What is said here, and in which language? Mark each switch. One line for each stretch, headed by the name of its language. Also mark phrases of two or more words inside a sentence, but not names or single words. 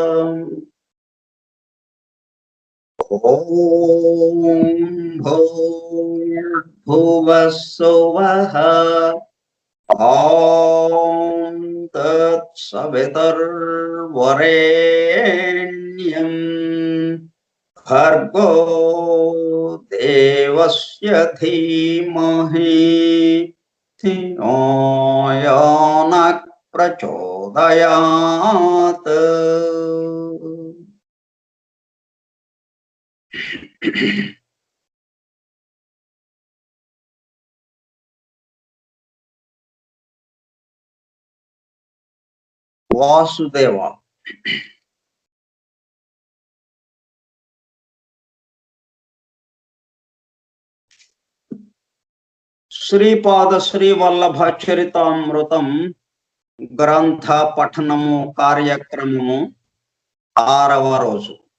Sanskrit: ॐ भूर्भुवः स्वः ॐ तत्सवितुर्वरेण्यं भर्गो देवस्य धीमहि धियो यो नः प्रचोदयात्।
Telugu: వాసుదేవ శ్రీపాద శ్రీవల్లభ చరితామృతం గ్రంథ పఠనము కార్యక్రమము 6వ రోజు